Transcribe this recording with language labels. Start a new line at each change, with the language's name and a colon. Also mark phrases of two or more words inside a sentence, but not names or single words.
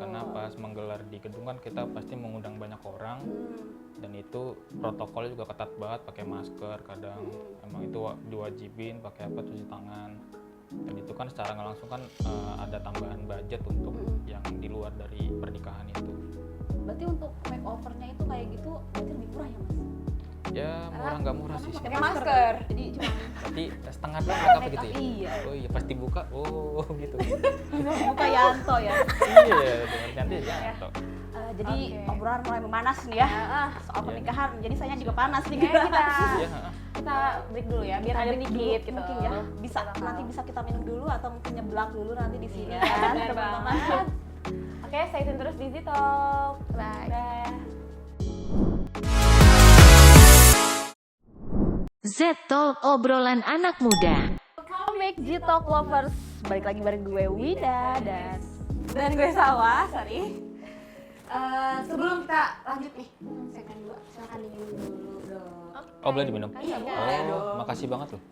Indonesian: Karena pas menggelar di gedung kan kita pasti mengundang banyak orang dan itu protokolnya juga ketat banget, pakai masker kadang emang itu diwajibin pakai apa cuci tangan dan itu kan secara nggak langsung kan ada tambahan budget untuk yang di luar dari pernikahan itu. Berarti untuk makeovernya itu kayak gitu berarti lebih murah ya mas? Ya murah nggak murah sih. Pakai Pakai masker. Jadi cuma Berarti setengah doang
English: make up
Indonesian: gitu ya? Iya. Oh iya pasti buka, oh gitu. buka Yanto ya. Iya dengan cantik ya. Toh. Jadi Oke. obrolan mulai memanas nih ya soal Iya. pernikahan. Jadi saya juga panas nih. Oke, Iya. kita break dulu ya, biar ada Break dikit dulu, gitu. mungkin ya bisa nanti bisa kita minum dulu atau mungkin nyeblak dulu nanti di sini Iya, kan benar teman-teman. banget. Oke,
English: stay tune
Indonesian: terus di Z-Talk. Bye. Dah. Z-Talk obrolan anak muda.
English: Welcome back Z-Talk Lovers.
Indonesian: Balik lagi bareng gue Wida dan gue Sawa, sorry. Sebelum kita lanjut nih segmen 2, silakan diminum dulu dong. Oh boleh diminum? Iya, Oh makasih banget loh.